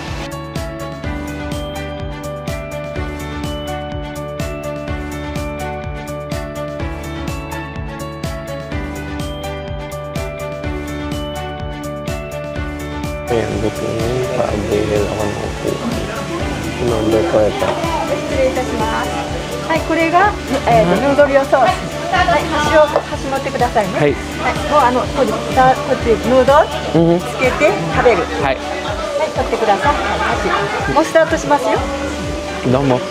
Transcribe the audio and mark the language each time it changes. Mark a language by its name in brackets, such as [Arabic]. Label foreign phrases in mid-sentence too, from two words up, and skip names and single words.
[Filipino] Ayan, dito yung pa-avail ako ng upuan. Number ko ito. [Japanese] 失礼いたします。はい、これが、ヌードル予想。はい、端持ってくださいね。はい。はい、もうこっちヌードルつけて食べる。はい。はい、取ってください。はい、もうスタートしますよ。どうも。